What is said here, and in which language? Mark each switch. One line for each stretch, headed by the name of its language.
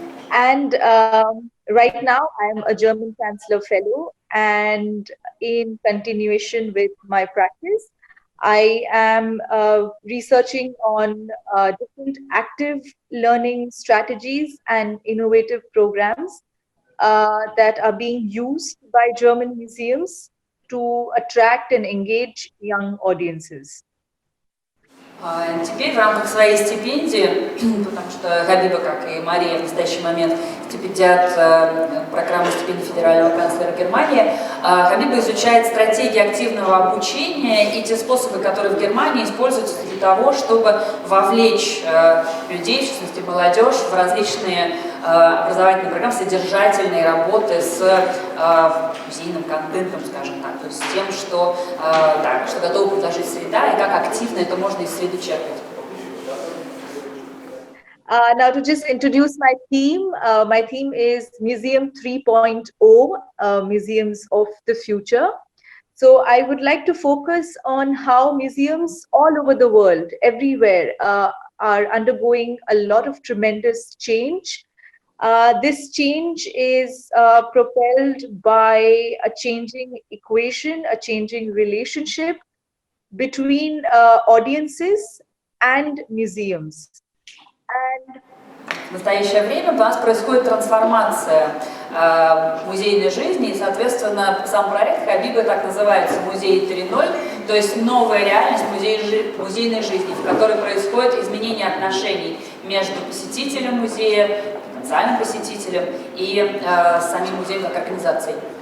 English: And right now, I'm a German Chancellor Fellow, and in continuation with my practice, I am researching on different active learning strategies and innovative programs that are being used by German museums to attract and engage young audiences.
Russian: Теперь в рамках своей стипендии, потому что Хабиба, как и Мария, в настоящий момент стипендиат программы стипендий федерального канцлера Германии, Хабиба изучает стратегии активного обучения и те способы, которые в Германии используются для того, чтобы вовлечь людей, в частности молодежь, в различные образовательные программы, содержательные работы с музейным контентом, скажем так, то есть с тем, что готова предложить среда и как активно это можно из среды черпать.
English: Now to just introduce my theme is Museum 3.0, Museums of the Future. So I would like to focus on how museums all over the world, everywhere, are undergoing a lot of tremendous change. This change is propelled by a changing equation, a changing relationship between audiences and museums.
Russian: В настоящее время у нас происходит трансформация музейной жизни, и, соответственно, сам проект Хабиба так называется «Музей 3.0», то есть новая реальность музейной жизни, в которой происходит изменение отношений между посетителем музея, потенциальным посетителем и самим музеем как организацией.